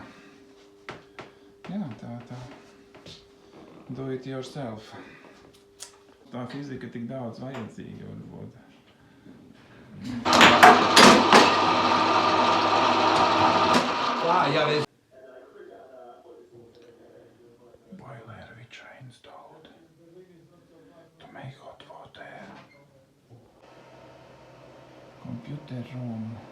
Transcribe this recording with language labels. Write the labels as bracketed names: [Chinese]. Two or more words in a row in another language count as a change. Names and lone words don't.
[Latvian] Jā, tā. [English] Do it yourself. [Latvian] Tā fizika tik daudz vajadzīga varbūt. [English] Boiler which I installed to make hot water. Computer room.